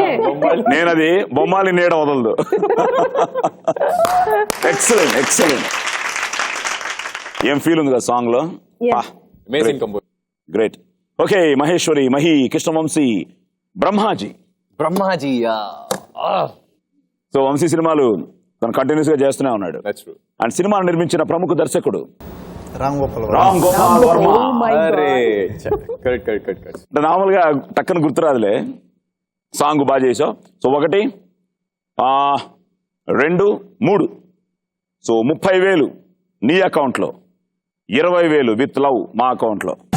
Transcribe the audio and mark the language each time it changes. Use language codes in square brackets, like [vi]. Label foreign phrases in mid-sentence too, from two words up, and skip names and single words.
[te] నేనది బొమ్మాలి నీడ వదలదు. [en] Excellent excellent. [te] ఏం ఫీల్ ఉంది కదా సాంగ్ లో. [en] Amazing compose. Great. Okay, మహేశ్వరి, మహి, కృష్ణవంశీ, బ్రహ్మాజీ. [te] సో వంశీ సినిమాలు తను కంటిన్యూస్ గా చేస్తూనే ఉన్నాడు. [en] That's true. [te] అండ్ సినిమాను నిర్మించిన ప్రముఖ దర్శకుడు రామ్ గోపాల్ రామ్ గోపాల్ వర్మ. [en] Oh my God. [te] అరే కరెక్ట్. అంటే నార్మల్గా టక్కన గుర్తురాదులే. సాంగ్ బాగా చేసావు. సో 1, 2, 3. సో 30,000 నీ అకౌంట్లో, 20,000 [en] with love [te] మా అకౌంట్లో.